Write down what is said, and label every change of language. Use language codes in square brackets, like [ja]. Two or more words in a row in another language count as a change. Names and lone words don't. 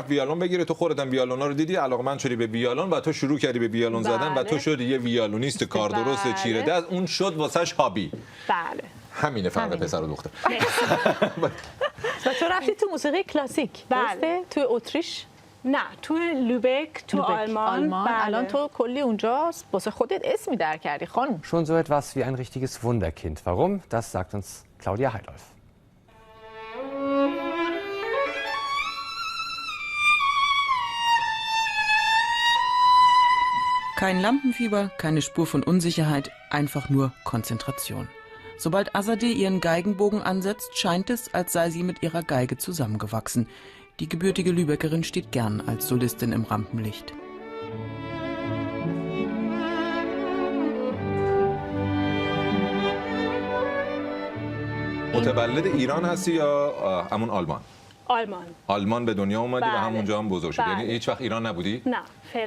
[fa] رفت ویولون بگیره، تو خودت هم ویولونا رو دیدی، علاقه‌مند شدی به ویولون و تو شروع کردی به ویولون زدن و تو شدی یه ویولونیست کار درست چیره دست. اون شد واسش هابی. بله. همینه فرق پسر و دختر. و تو رفتی تو موسیقی کلاسیک؟ بله. تو اتریش؟ نه، تو لوبک، تو آلمان. بله. الان تو کلی اونجا واسه خودت اسمی در کردی خانم. [de] Schon so etwas wie ein richtiges Wunderkind. Warum? Das sagt uns Claudia Heidolf. Kein Lampenfieber, keine Spur von Unsicherheit, einfach nur Konzentration. Sobald Azadeh ihren Geigenbogen ansetzt, scheint es, als sei sie mit ihrer Geige zusammengewachsen. Die gebürtige Lübeckerin steht gern als Solistin im Rampenlicht. [fa] متولد ایران هستی یا همون آلمان؟ آلمان به دنیا اومدی و همونجا هم بزرگ شدی. بله. یعنی هیچ وقت ایران نبودی؟ نه، فعلا